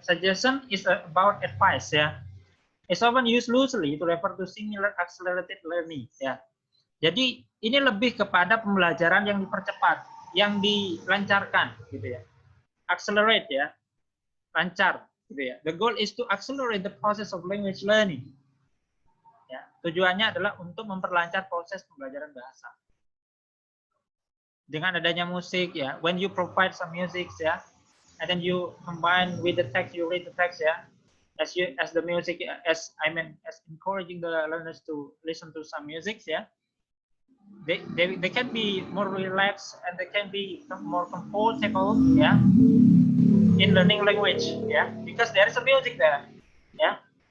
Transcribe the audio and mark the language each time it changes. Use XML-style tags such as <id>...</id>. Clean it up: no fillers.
<en>Suggestion is about advice. Ya. It's often used loosely to refer to similar accelerated learning.</en> <id>Ya. Jadi ini lebih kepada pembelajaran yang dipercepat, yang dilancarkan, gitu ya. Accelerate ya, lancar, gitu ya.</id> <en>The goal is to accelerate the process of language learning.</en> <id>Ya, tujuannya adalah untuk memperlancar proses pembelajaran bahasa. Dengan adanya musik</id> <en>ya, when you provide some music ya, and then you combine with the text, you read the text ya, as the music, as encouraging the learners to listen to some music ya, they can be more relaxed and they can be more comfortable ya, in learning language ya, because there is a music there ya.</en>